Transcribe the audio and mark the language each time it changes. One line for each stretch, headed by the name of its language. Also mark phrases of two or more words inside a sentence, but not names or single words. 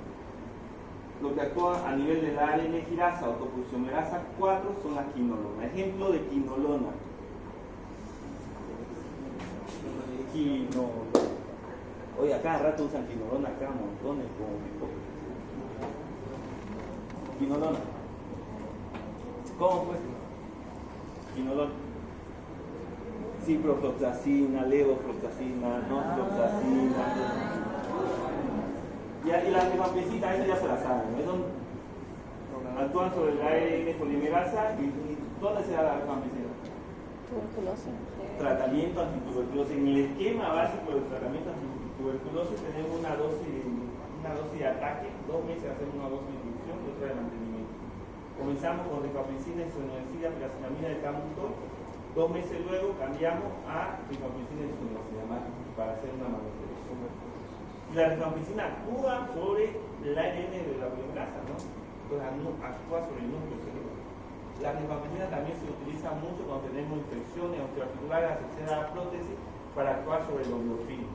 Spanish: Lo que actúa a nivel de la ARN girasa o topoisomerasa 4 son las quinolonas. Ejemplo de quinolona. Quinolona. Oye, a cada rato usan quinolona, acá montones como quinolona. ¿Cómo fue? Quinolona. Ciprofloxacina, levofloxacina, norfloxacina. Y las rifampicina, eso ya se la saben, ¿no? Actúan sobre el ARN polimerasa. ¿Y dónde se da la rifampicina? Tuberculosis. Tratamiento antituberculosis. En el esquema básico del tratamiento antituberculosis tenemos una dosis de ataque, 2 meses hacemos una dosis de inducción y otra de mantenimiento. Comenzamos con rifampicina, isoniazida, piracinamida de camutol. 2 meses luego cambiamos a rifampicina y isoniazida para hacer una manutención. Y la rifampicina actúa sobre el ARN de la polimerasa, ¿no? Entonces actúa sobre el núcleo celular. La rifampicina también se utiliza mucho cuando tenemos infecciones osteoarticulares asociadas a la prótesis para actuar sobre los biofilms.